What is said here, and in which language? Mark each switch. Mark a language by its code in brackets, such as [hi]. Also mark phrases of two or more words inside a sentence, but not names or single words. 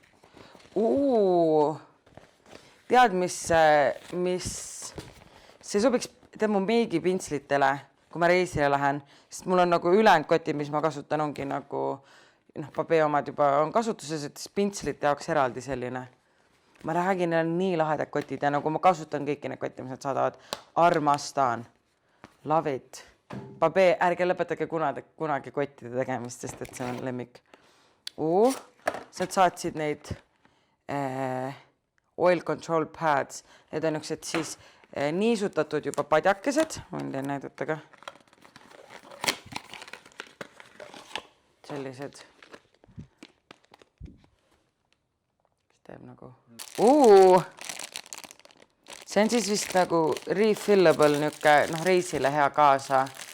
[et] Tead, mis see sobiks mu meigipintslitele, kui ma reisile lähen, sest mul on nagu ülejäänud kotid, mis ma kasutan, ongi nagu, Pabe omad juba on kasutuses, et pintslite jaoks eraldi selline. Ma räägin, neil on nii lahedad kotid ja nagu ma kasutan kõiki need kotti, mis nad saadavad. Armastan. [en] Love it. [et] Pabe, ärge lõpetage kunagi kottide tegemist, sest et see on lemmik. Sa saatsid neid [en] oil control pads. [et] Need on üks, et siis niisutatud juba padjakesed. Võin teil näidata ka. Sellised. Mis teeb nagu? See on siis vist nagu refillable niuke, reisile hea kaasa.